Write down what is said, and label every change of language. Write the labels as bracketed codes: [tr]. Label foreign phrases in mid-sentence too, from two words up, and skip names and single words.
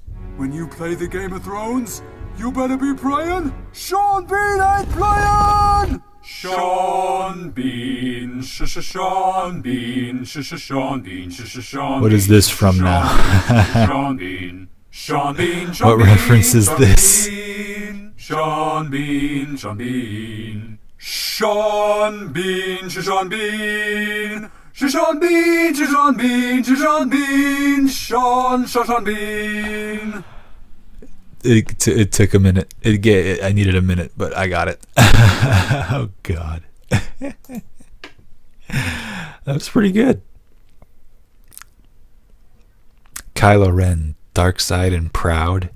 [en] When you play the Game of Thrones, you better be praying. Sean Bean ain't playing! Sean Bean, Sean Bean, Sean Bean, Sean. What is this from now? Sean Bean, Sean Bean. What reference is this? Sean Bean, Sean Bean. Sean Bean, Sean Bean. Sean Bean, Sean Bean, Sean Bean, Sean Bean. It took a minute. I needed a minute, but I got it. Oh God, that was pretty good. Kylo Ren, dark side and proud.